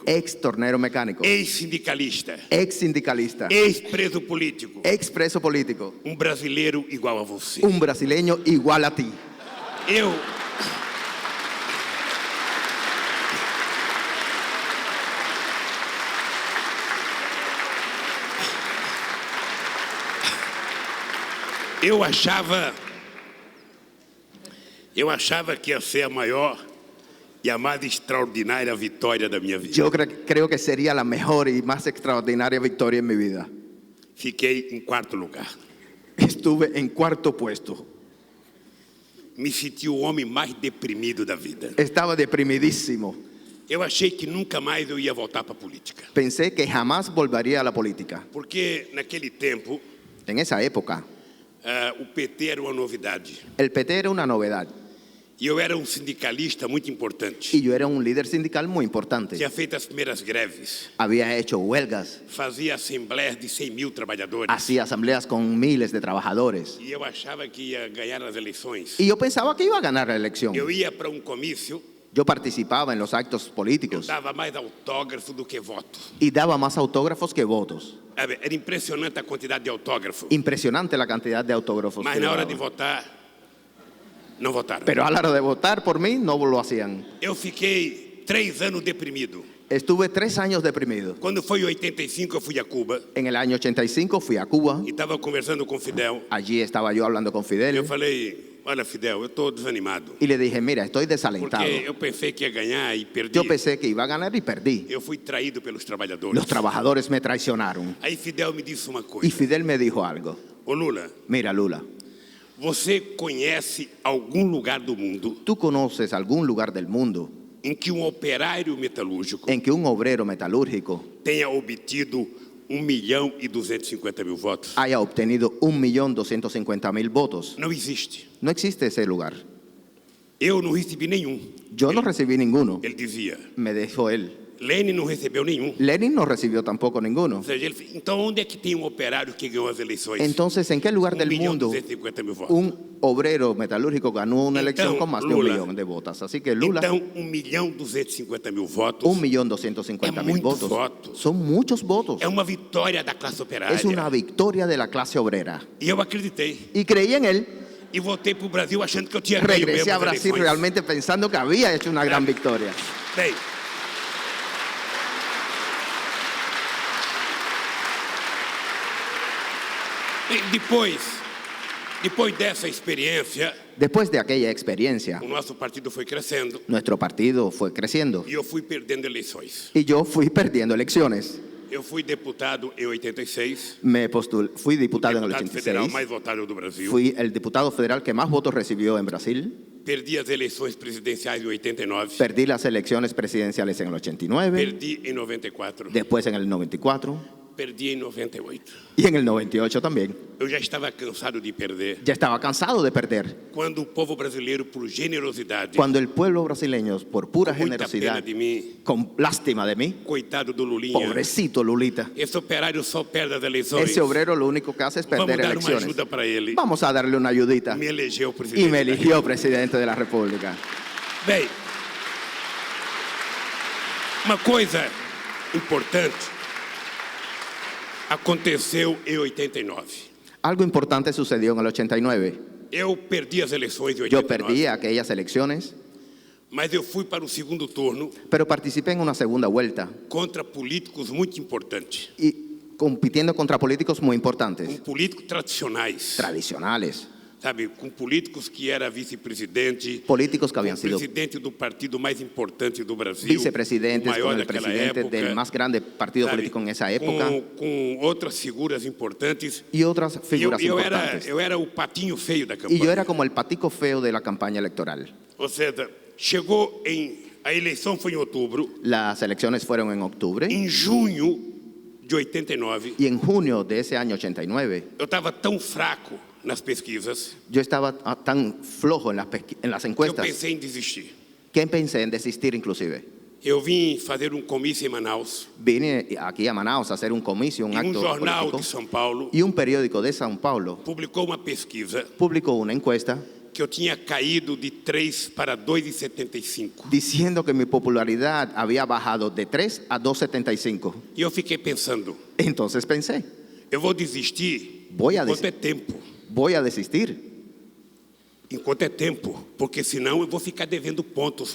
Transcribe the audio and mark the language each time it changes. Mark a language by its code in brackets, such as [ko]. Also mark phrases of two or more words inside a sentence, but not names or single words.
[es] ex tornero mecánico, [pt] ex-sindicalista, [es] ex sindicalista, [pt] ex-preso político, [es] ex preso político, [pt] um brasileiro igual a você. [es] un brasileño igual a ti. [pt] Eu achava que ia ser a maior e a mais extraordinária vitória da minha vida. [es] Yo creo que sería la mejor y más extraordinaria victoria en mi vida. [pt] Fiquei em quarto lugar. [es] Estuve en cuarto puesto. [pt] Me senti o homem mais deprimido da vida. [es] Estaba deprimidísimo. [pt] Eu achei que nunca mais eu ia voltar para a política. [es] Pensé que jamás volvería a la política. [pt] Porque naquele tempo, [es] En esa época, [pt] o PT era uma novidade. [es] el PT era una novedad [pt] E eu era um sindicalista muito importante. [es] y yo era un líder sindical muy importante. [pt] Tinha feito as primeiras greves. [es] Había hecho huelgas, [pt] Fazia assembleias de 100.000 trabalhadores. [es] hacía asambleas con miles de trabajadores. [pt] E eu achava que ia ganhar as eleições. [es] Y yo pensaba que iba a ganar la elección. [pt] Eu ia para um comício, [es] Yo participaba en los actos [pt] eu [es] políticos [pt] dava mais autógrafo do que voto. [es] y daba más autógrafos que votos. [pt] Era impressionante a quantidade de autógrafo. [es] Impresionante la cantidad de autógrafos. [pt] Mas [es] que [pt] na [es] yo [pt] hora [es] daba. [pt] de votar, não votaram. [es] Pero a la hora de votar por mí no lo hacían. [pt] Eu fiquei 3 anos deprimido. [es] Estuve 3 años deprimido. [pt] Quando foi em 85, eu fui a Cuba [es] En el año 85 fui a Cuba. [pt] e estava conversando com Fidel. [es] Allí estaba yo hablando con [pt] Eu [es] Fidel [pt] falei: olha, Fidel, eu estou desanimado. [es] y le dije, mira, estoy desalentado. [pt] Porque eu pensei que ia ganhar e perdi. [es] Yo pensé que iba a ganar y perdí. [pt] Eu fui traído pelos trabalhadores. [es] Los trabajadores me traicionaron. [pt] Aí Fidel me disse uma [es] Y [pt] coisa: [es] Fidel me dijo algo. [pt] ô Lula, [es] Mira, Lula, [pt] você conhece algum lugar do mundo [es] ¿tú conoces algún lugar del mundo [pt] em que um operário metalúrgico [es] en que un obrero metalúrgico [pt] tenha obtido 1.250.000 votos? [es] haya obtenido 1.250.000 votos? [pt] Não existe. [es] No existe ese lugar. [pt] Eu não recebi nenhum. [es] Yo no recibí ninguno, [pt] Ele dizia. [es] me dijo él. [pt] Lenin não recebeu nenhum. [es] Lenin no recibió tampoco ninguno. [pt] Ou seja, então onde é que tem um operário que ganhou as eleições? [es] Entonces, ¿en qué lugar del mundo [pt] 1.250.000 votos. [es] un obrero metalúrgico ganó una elección [pt] Então, [es] con más de 1 [pt] Lula, [es] millón de votos? Así que Lula, [pt] Então, 1.250.000 votos [es] 1.250.000 [pt] É muito [es] votos. [pt] voto. [es] Son muchos votos. [pt] é uma vitória da classe operária. [es] Es una victoria de la clase obrera. [pt] E eu acreditei. [es] Y creí en él. [pt] E voltei para o Brasil achando que eu tinha ganho [es] Regresé [pt] mesmo [es] a [pt] as [es] Brasil [pt] eleições. [es] realmente pensando que había hecho una gran victoria. [pt] Bem, depois dessa experiência, [es] Después de aquella experiencia, [pt] o nosso partido foi crescendo [es] nuestro partido fue creciendo [pt] e eu fui perdendo eleições. [es] y yo fui perdiendo elecciones. [pt] Eu fui deputado em 86, [es] Fui diputado en el [pt] deputado federal [es] 86, [pt] mais votado do Brasil. [es] fui el diputado federal que más votos recibió en Brasil, [pt] Perdi as eleições presidenciais em 89, [es] perdí las elecciones presidenciales en el 89, [pt] perdi em 94, [es] después en el 94 [pt] perdi em 98. [es] y en el 98 también. [pt] Eu já estava cansado de perder. [es] Ya estaba cansado de perder. [pt] Quando o povo brasileiro, por generosidade, [es] Cuando el pueblo brasileño, por pura [pt] com muita pena [es] generosidad, [pt] de mim, [es] con lástima de mí, [pt] coitado do Lulinha, [es] pobrecito Lulita, [pt] esse operário só perde as eleições. [es] ese obrero lo único que hace es [pt] Vamos [es] perder [pt] dar uma [es] elecciones. [pt] ajuda para ele. [es] Vamos a darle una ayudita. [pt] Me elegeu [es] Y [pt] presidente. [es] me [pt] da [es] eligió presidente de la República. [pt] Bem, uma coisa importante aconteceu em 89. [es] Algo importante sucedió en el 89. [pt] Eu perdi as eleições de [es] Yo [pt] 89, [es] perdí aquellas elecciones, [pt] mas eu fui para o segundo turno [es] pero participé en una segunda vuelta [pt] contra políticos muito importantes, [es] y compitiendo contra políticos muy importantes, [pt] com políticos tradicionais, [es] tradicionales, [pt] sabe, com políticos que era vice-presidente, [es] políticos que [pt] com [es] habían [pt] o [es] sido [pt] presidente do partido mais importante do Brasil, [es] vicepresidentes, [pt] o maior [es] con el [pt] daquela [es] presidente [pt] época, [es] del más grande partido [pt] sabe, [es] político en esa época [pt] com outras figuras importantes. [es] y otras figuras importantes. [pt] Eu era o patinho feio da [es] Y [pt] campanha. [es] yo era como el patico feo de la campaña electoral. [pt] Ou seja, chegou a eleição foi em outubro, [es] Las elecciones fueron en octubre [pt] em junho de 89, [es] y en junio de ese año 89 [pt] eu estava tão fraco nas pesquisas [es] yo estaba tan flojo en las [pt] que eu [es] encuestas [pt] pensei em desistir. [es] que pensé en desistir inclusive. [pt] Eu vim fazer um comício em Manaus [es] Vine aquí a Manaus a hacer un comicio, un [pt] e um [es] acto [pt] jornal [es] político, [pt] de São Paulo [es] y un periódico de São Paulo [pt] publicou uma pesquisa [es] publicó una encuesta [pt] que eu tinha caído de 3 para 2,75. [es] diciendo que mi popularidad había bajado de 3 a 2,75. [pt] E eu fiquei pensando, [es] Entonces pensé, [pt] eu vou desistir [es] Voy a [pt] enquanto [es] des- [pt] é tempo. [es] voy a desistir, [pt] Enquanto é tempo, porque senão eu vou ficar devendo pontos.